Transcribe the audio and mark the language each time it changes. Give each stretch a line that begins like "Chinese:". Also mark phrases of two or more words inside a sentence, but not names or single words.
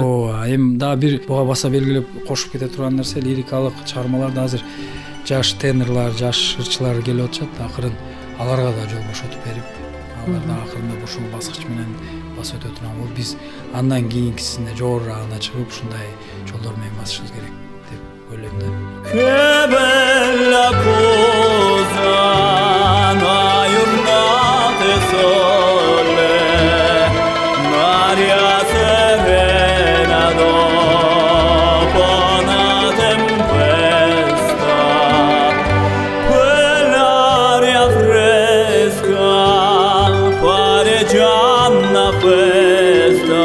Kyrgyz: Ооба, эми дагы бир буга баса белгилеп кошуп кете турган нерсе, лирикалык чыгармаларда азыр жаш тенорлор, жаш ырчылар келип атышат, акырын аларга да жол бошотуп берип, алар да акырындап ушул баскыч менен басып өтө турган болуп, биз андан кийинкисине жогорураагына чыгып ушундай жолдор менен басышыбыз керек деп ойлойм да.
Italian: Che bella cosa, una giornata sole, Maria serena dopo una tempesta, quell'aria fresca pare già una festa.